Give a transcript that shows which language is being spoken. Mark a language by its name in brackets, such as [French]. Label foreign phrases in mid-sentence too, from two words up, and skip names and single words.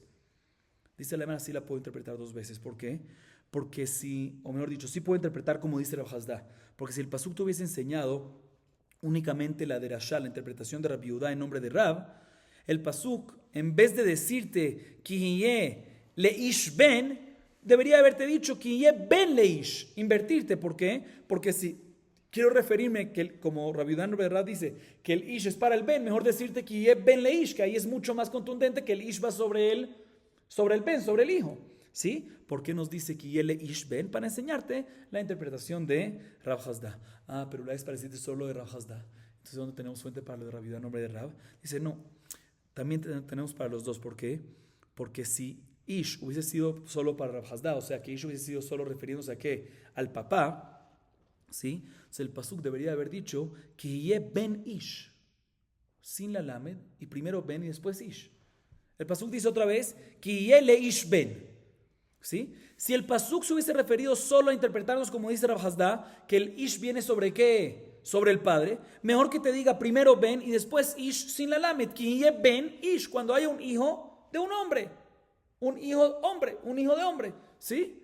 [Spanish] Dice la Gemara, sí la puedo interpretar dos veces. ¿Por qué? Porque si, o mejor dicho, sí puedo interpretar como dice Rav Hasda, porque si el pasuk te hubiese enseñado únicamente la de Rashá, la interpretación de Rabbi Yehuda en nombre de Rab, el pasuk, en vez de decirte [Hebrew] כי יהיה לאיש בן, [Spanish] debería haberte dicho [Hebrew] כי יהיה בן לאיש, [Spanish] invertirte. ¿Por qué? Porque si quiero referirme que, como Rabbi Yehuda en nombre de Rab dice que el ish es para el ben, mejor decirte [Hebrew] כי יהיה בן לאיש, [Spanish] que ahí es mucho más contundente que el ish va sobre el ben, sobre el hijo. ¿Sí? ¿Por qué nos dice [Hebrew] כי יהיה לאיש בן? [Spanish] Para enseñarte la interpretación de Rav Hasda. Pero la es para decirte solo de Rav Hasda. Entonces, ¿dónde tenemos fuente para lo de Rabbi Yehuda en nombre de Rab? Dice, no, también tenemos para los dos. ¿Por qué? Porque si ish hubiese sido solo para Rav Hasda, o sea, que ish hubiese sido solo refiriéndose a qué, al papá, ¿sí? Entonces el pasuk debería haber dicho [Hebrew] כי יהיה בן איש, [Spanish] sin la lamed, y primero ben y después ish. El pasuk dice otra vez [Hebrew] כי יהיה לאיש בן. [Spanish] ¿Sí? Si el pasuk se hubiese referido solo a interpretarnos como dice Rav Hasda, que el ish viene sobre qué, sobre el padre, mejor que te diga primero ben y después ish sin la lamed, que [Hebrew] בן איש, [Spanish] cuando haya un hijo de un hombre, un hijo de hombre, ¿sí?